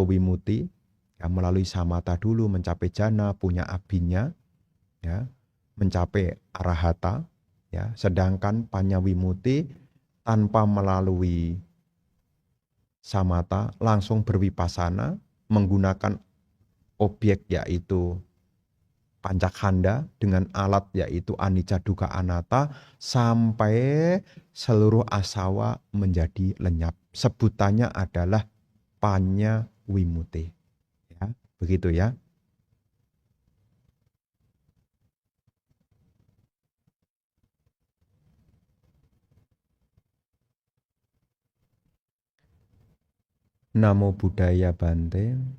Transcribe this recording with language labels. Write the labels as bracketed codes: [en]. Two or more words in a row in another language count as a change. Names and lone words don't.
[id] wimuti ya melalui samata dulu mencapai jana, punya abinya ya, mencapai arahata ya, sedangkan [pi] panya wimuti [id] tanpa melalui samata langsung berwipasana menggunakan objek yaitu pancakkhanda dengan alat yaitu [pi] anicca dukkha anatta [id] sampai seluruh asawa menjadi lenyap. Sebutannya adalah panya wimuti. Ya, begitu ya. [pi] Namo Buddhaya Bante.